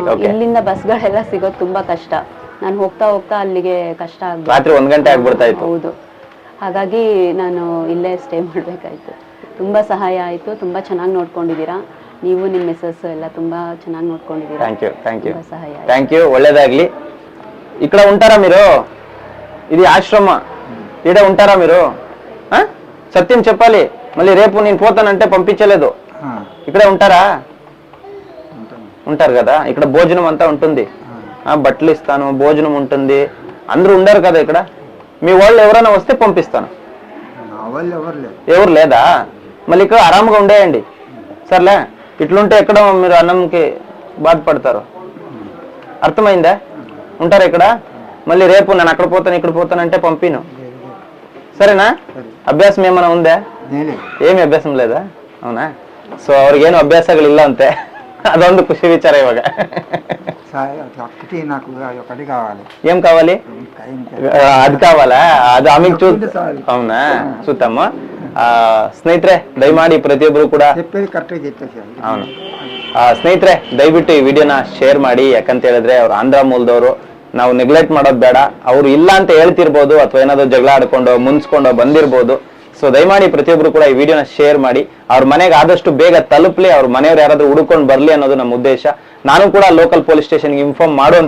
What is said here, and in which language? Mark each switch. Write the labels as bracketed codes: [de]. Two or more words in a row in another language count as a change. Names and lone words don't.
[kn] ಇಲ್ಲಿಂದ ಬಸ್ಗಳೆಲ್ಲ ಸಿಗೋದು ತುಂಬಾ ಕಷ್ಟ. ನಾನು ಹೋಗ್ತಾ ಅಲ್ಲಿಗೆ ಕಷ್ಟ ಆಗ್ಬೋದು. ರಾತ್ರಿ 1 ಗಂಟೆ ಆಗ್ಬಿಡ್ತಾ ಇತ್ತು. ಹೌದು, ಹಾಗಾಗಿ ನಾನು ಇಲ್ಲೇ ಸ್ಟೇ ಮಾಡ್ಬೇಕಾಯ್ತು. ತುಂಬಾ ಸಹಾಯ ಆಯ್ತು. ತುಂಬಾ ಚೆನ್ನಾಗಿ ನೋಡ್ಕೊಂಡಿದ್ದೀರಾ ನೀವು, ನಿಮ್ಮ ಮಿಸಸ್ ಎಲ್ಲ ತುಂಬಾ ಚೆನ್ನಾಗಿ ನೋಡ್ಕೊಂಡಿದ್ದೀರಾ. [en] thank you. ಒಳ್ಳೇದಾಗ್ಲಿ. [te] ఇక్కడ ఉంటారా మీరు? ఇది ఆశ్రమ, ఈడ ఉంటారా మీరు? సత్యం చెప్పాలి, మళ్ళీ రేపు నేను పోతానంటే పంపించలేదు. ఇక్కడే ఉంటారా? ఉంటారు కదా. ఇక్కడ భోజనం అంతా ఉంటుంది, బట్టలు ఇస్తాను, భోజనం ఉంటుంది. అందరూ ఉండరు కదా ఇక్కడ. మీ వాళ్ళు ఎవరైనా వస్తే పంపిస్తాను. ఎవరు లేదా? మళ్ళీ ఇక్కడ ఆరాముగా ఉండేయండి సర్లే. ఇట్లుంటే ఎక్కడ మీరు అన్నంకి బాధపడతారు. అర్థమైందా? ఉంటారా ఇక్కడ మళ్ళీ రేపు నేను అక్కడ పోతానంటే పంపిను సరేనా అభ్యాసం ఏమైనా ఉందా ఏమి అభ్యాసం లేదా అవునా సో [kn] ಅವ್ರಿಗೇನು ಅಭ್ಯಾಸಗಳಿಲ್ಲ ಅಂತೆ ಅದೊಂದು ಖುಷಿ ವಿಚಾರ ಇವಾಗ [te] నాకు ఒకటి కావాలి ఏం కావాలి అది కావాలా అది ఆమె అవునా చూద్దాము [kn] ಸ್ನೇಹಿತರೆ ದಯಮಾಡಿ ಪ್ರತಿಯೊಬ್ಬರು ಕೂಡ [te] చెప్పేది కరెక్ట్గా చెప్పేసి [kn] అవును ಸ್ನೇಹಿತರೆ ದಯವಿಟ್ಟು ಈ ವಿಡಿಯೋನ ಶೇರ್ ಮಾಡಿ ಯಾಕಂತ ಹೇಳಿದ್ರೆ ಅವ್ರು ಆಂಧ್ರ ಮೂಲದವರು ನಾವು ನೆಗ್ಲೆಕ್ಟ್ ಮಾಡೋದು ಬೇಡ ಅವ್ರು ಇಲ್ಲ ಅಂತ ಹೇಳ್ತಿರ್ಬೋದು ಅಥವಾ ಏನಾದ್ರು ಜಗಳ ಆಡ್ಕೊಂಡು ಮುನ್ಸ್ಕೊಂಡು ಬಂದಿರ್ಬೋದು ಸೊ ದಯಮಾಡಿ ಪ್ರತಿಯೊಬ್ರು ಕೂಡ ಈ ವಿಡಿಯೋನ ಶೇರ್ ಮಾಡಿ ಅವ್ರ ಮನೆಗೆ ಆದಷ್ಟು ಬೇಗ ತಲುಪಲಿ ಅವ್ರ ಮನೆಯವ್ರು ಯಾರಾದ್ರೂ ಹುಡ್ಕೊಂಡು ಬರ್ಲಿ ಅನ್ನೋದು ನಮ್ಮ ಉದ್ದೇಶ ನಾನು ಕೂಡ [en] local police stationಗೆ inform [kn] ಮಾಡುವಂತ